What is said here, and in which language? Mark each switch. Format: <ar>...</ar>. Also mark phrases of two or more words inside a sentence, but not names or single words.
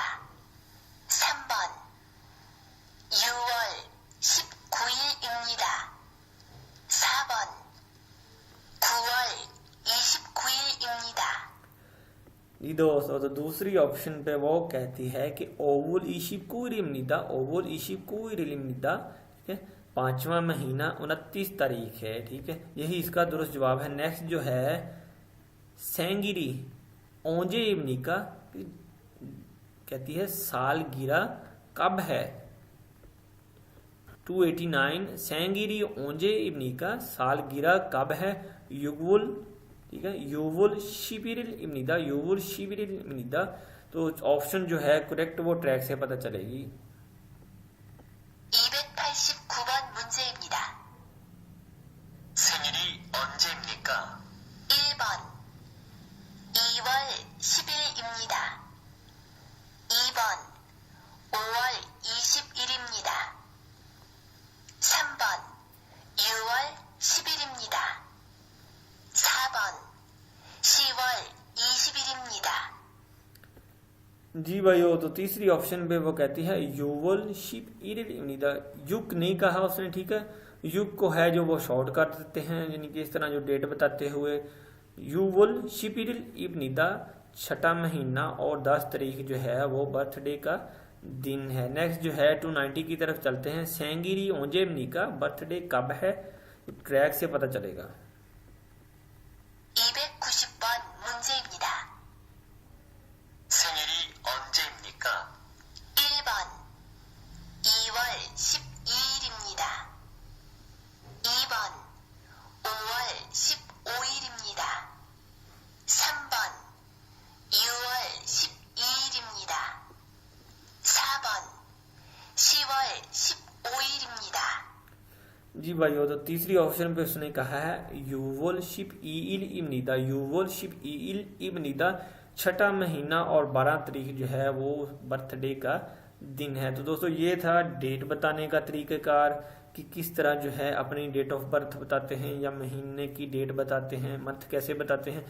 <ko>3번 6월 19일입니다. 4번 9월 29일입니다.</ko> <ur>جی دوستو، تو دوسری آپشن پہ وہ کہتی ہے کہ</ur> <ko>오월 이십구일입니다, 오월 이십구일입니다,</ko> <ur>ٹھیک ہے، 5واں مہینہ 29 تاریخ ہے. ٹھیک ہے، یہی اس کا درست جواب ہے۔ نیکسٹ جو ہے</ur> <ko>생일이 언제입니까</ko> <ur>کہتی ہے سالگرہ کب ہے. 289</ur> <ko>생일이 언제입니까</ko> <ur>سالگرہ کب ہے.</ur> <ko>युगुल,</ko> <ur>ٹھیک ہے,</ur> <ko>유월 십일입니다, 유월 십일입니다.</ko> <ur>तो ऑप्शन जो है करेक्ट वो ट्रैक से पता चलेगी।</ur> <ko>289번 문제입니다. 생일이 언제입니까? 1번 2월 10일입니다. 2번 5월 20일입니다. 3번 6월 10일입니다. 4번 10월 20일입니다.</ko> <ur>جی بھائیو، تو تیسری آپشن پہ وہ کہتی ہے</ur> <ko>유월 십일입니다.</ko> <ur>युग نہیں کہا اس نے، ٹھیک ہے، युग کو ہے جو وہ شارٹ کر دیتے ہیں، یعنی کہ اس طرح جو ڈیٹ بتاتے ہوئے</ur> <ko>유월 십일입니다,</ko> <ur>6واں مہینہ اور 10 تاریخ جو ہے وہ برتھ ڈے کا دن ہے. نیکسٹ جو ہے 290 کی طرف چلتے ہیں.</ur> <ko>생일이 언제입니까</ko> <ur>کا برتھ ڈے کب ہے، ٹریک سے پتہ چلے گا.</ur> <ko>290번 문제입니다. 생일이 언제입니까? 1번 2월 12일입니다. 2번 5월 15일입니다. 3번 6월 12일입니다. 4번 10월 15일입니다.</ko> <ur>جی بھائیو، تو تیسری آپشن پہ اس نے کہا ہے</ur> <ko>유월 십이일입니다. 유월 십이일입니다</ko> <ur>6واں مہینہ اور 12 تاریخ جو ہے وہ برتھ ڈے کا دن ہے. تو دوستو یہ تھا ڈیٹ بتانے کا طریقۂ کار کہ کس طرح جو ہے اپنی</ur> <en>date of birth</en> <ur>بتاتے ہیں یا مہینے کی ڈیٹ بتاتے ہیں، منتھ کیسے بتاتے ہیں.</ur>